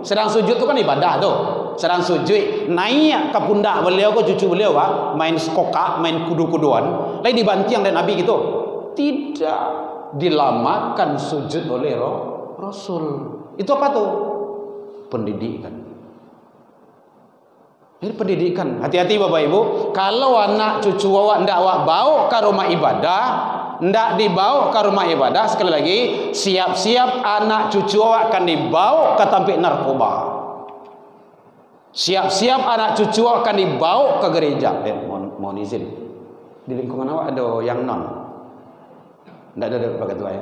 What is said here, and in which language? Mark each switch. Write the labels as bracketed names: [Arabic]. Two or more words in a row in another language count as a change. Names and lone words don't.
[Indonesian] Sedang sujud itu kan ibadah tu. Sedang sujud naik ke pundak beliau ke cucu beliau main skoka, main kudu-kuduan, lain dibanting dan Nabi gitu. Tidak dilamakan sujud oleh Rasul. Itu apa tuh? Pendidikan. Ini pendidikan. Hati-hati Bapak Ibu. Kalau anak cucu awak ndak awak bawa ke rumah ibadah, ndak dibawa ke rumah ibadah, sekali lagi siap-siap anak cucu awak akan dibawa ke tempat narkoba. Siap-siap anak cucu akan dibawa ke gereja. Mohon izin. Di lingkungan awak ada yang non. Tidak ada pakai tua ya.